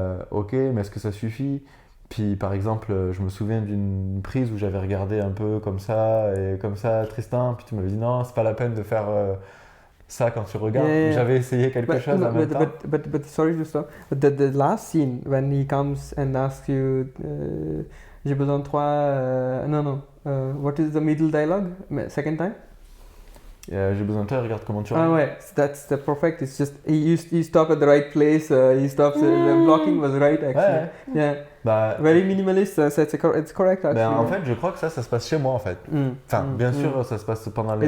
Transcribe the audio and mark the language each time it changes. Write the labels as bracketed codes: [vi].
[fr] Ok, mais est-ce que ça suffit? Puis par exemple, je me souviens d'une prise où j'avais regardé un peu comme ça, et comme ça, Tristan, puis tu m'avais dit non, c'est pas la peine de faire ça quand tu regardes. J'avais essayé quelque chose en même temps. [en] But sorry to stop, but the last scene, when he comes and asks you, [fr] j'ai besoin de toi, [en] what is the middle dialogue? Second time? [fr] J'ai besoin de toi, regarde comment tu regardes. Ah ouais, [en] that's the perfect. It's just he stopped at the right place. He stops. The blocking was right actually. Yeah. Very minimalist. It's correct actually. [fr] En fait, je crois que ça se passe chez moi en fait. Enfin, bien sûr, ça se passe pendant les.